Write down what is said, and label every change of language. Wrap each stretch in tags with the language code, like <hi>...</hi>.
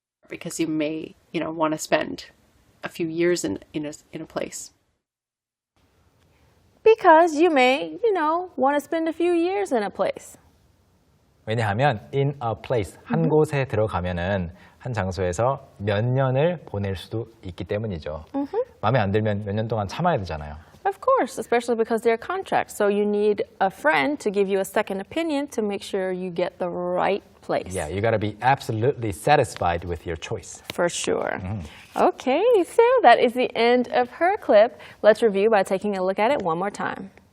<en>Because you may, want to spend a few years in a place. Because you may, want to spend a few years in a place.</en> <ko>왜냐하면 in a place, 한 곳에 들어가면은 한 장소에서 몇 년을 보낼 수도 있기 때문이죠. 마음에 안 들면 몇 년 동안 참아야 되잖아요.</ko> <en>Of course, especially because they're contracts. So you need a friend to give you a second opinion to make sure you get the right place. Yeah, you gotta be absolutely satisfied with your choice. For sure. Okay, so that is the end of her clip. Let's review by taking a look at it one more time.</en>